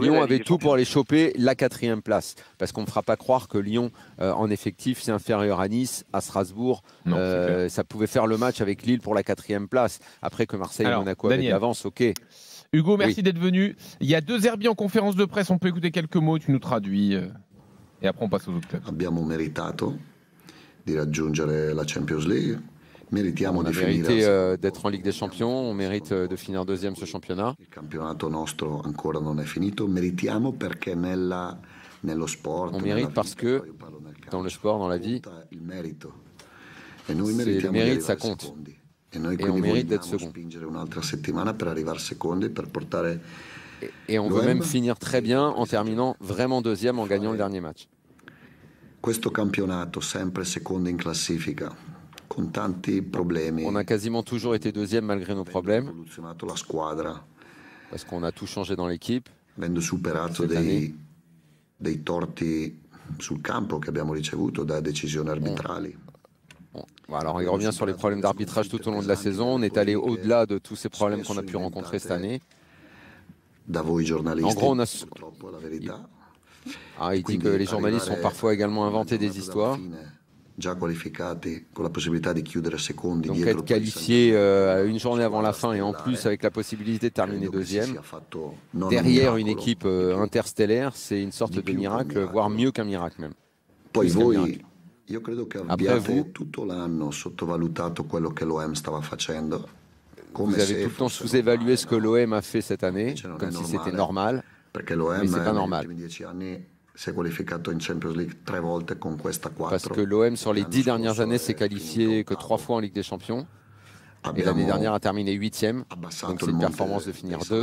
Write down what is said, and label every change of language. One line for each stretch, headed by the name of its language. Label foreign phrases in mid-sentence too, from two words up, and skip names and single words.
French: Lyon avait tout pour aller choper la 4e place, parce qu'on ne fera pas croire que Lyon, en effectif, c'est inférieur à Nice, à Strasbourg. Ça pouvait faire le match avec Lille pour la 4e place. Après que Marseille et Monaco avaient de l'avance, ok. Hugo, merci d'être venu. Il y a 2 Zerbi en conférence de presse. On peut écouter quelques mots, tu nous traduis. Et après, on passe aux autres clubs.
Italian: Abbiamo meritato di raggiungere la Champions League.
French: On a mérité d'être en Ligue des Champions. On mérite de finir 2e ce championnat.
Italian: Il campionato nostro ancora non è finito. Meritiamo perché nello sport.
French: On mérite parce que dans le sport, dans la vie, c'est le mérite, ça compte. Et on mérite d'être second. Et on veut même finir très bien en terminant vraiment 2e en gagnant le dernier match.
Italian: Questo campionato sempre secondo in classifica con tanti problemi.
French: On a quasiment toujours été 2e malgré nos problèmes. Parce qu'on a tout changé dans l'équipe.
Italian: Avendo superato dei torti sul campo che abbiamo ricevuto da decisioni arbitrali.
French: Bon, alors il revient sur les problèmes d'arbitrage tout au long de la saison. On est allé au-delà de tous ces problèmes qu'on a pu rencontrer cette année. En gros, on a... il dit que les journalistes ont parfois également inventé des histoires. Donc être qualifié une journée avant la fin et en plus avec la possibilité de terminer 2e, derrière une équipe interstellaire, c'est une sorte de miracle, voire mieux qu'un miracle même.
Italian: Io credo che abbiate tutto l'anno sottovalutato quello che l'OM stava facendo.
French: Vous avez tout le temps sous-évalué ce que l'OM a fait cette année, comme si c'était normal, mais c'est pas normal. Parce que l'OM, sur les 10 dernières années, s'est qualifié que 3 fois en Ligue des Champions, et l'année dernière a terminé 8e, donc c'est une performance de finir 2.